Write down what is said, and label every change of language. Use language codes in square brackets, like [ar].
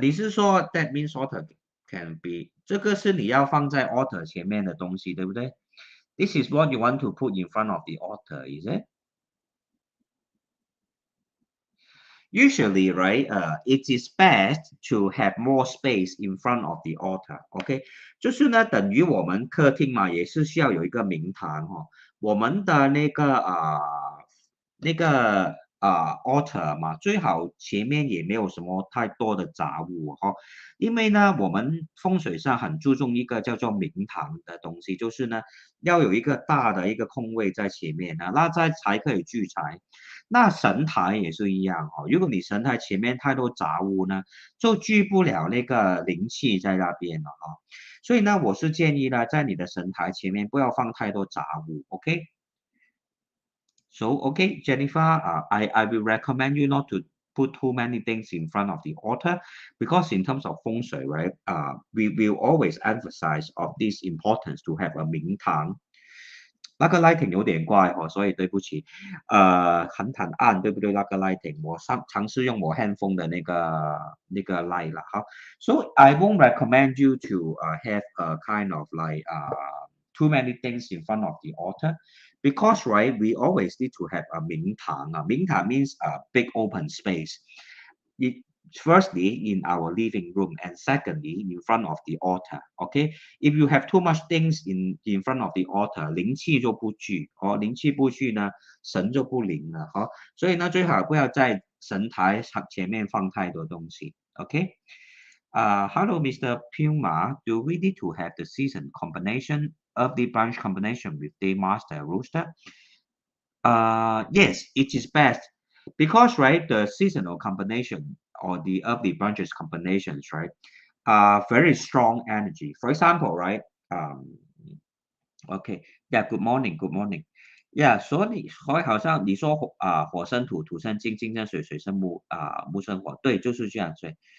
[zh] 你是说 [en] that means altar can be [zh] 这个是你要放在 altar 前面的东西，对不对？ [en] This is what you want to put in front of the altar, is it? Usually, right, it is best to have more space in front of the altar. [zh] OK，就是呢，等于我们客厅嘛，也是需要有一个明堂我们的那个altar 嘛，最好前面也没有什么太多的杂物因为呢，我们风水上很注重一个叫做明堂的东西，就是呢，要有一个大的一个空位在前面那才可以聚财。那神台也是一样如果你神台前面太多杂物呢，就聚不了那个灵气在那边了所以呢，我是建议呢，在你的神台前面不要放太多杂物，OK？ [en] So, okay, Jennifer, I will recommend you not to put too many things in front of the altar because in terms of feng shui, right, we will always emphasize of this importance to have a 明堂 [zh] 那个 lighting 有点怪哦，所以对不起，很暗，对不对？那个 lighting 我尝试用我 handphone 的那个 light 了，好， [en] so I won't recommend you to have a kind of like too many things in front of the altar because right we always need to have a 明堂啊，明堂 means a big open space. It, firstly in our living room and secondly in front of the altar. Okay, if you have too much things in front of the altar， [zh] 灵气就不聚，灵气不聚呢，神就不灵了，所以呢，最好不要在神台前面放太多东西。 [en] OK，hello, Mr. Puma. Do we need to have the season combination of the branch combination with the master rooster? Yes, it is best because right the seasonal combination or the early branches combinations right are very strong energy. For example, right? Um, okay, yeah. Good morning, good morning. [zh] Yeah，所以好像你说火生土，土生金，金生水，水生木木生火，对，就是这样子。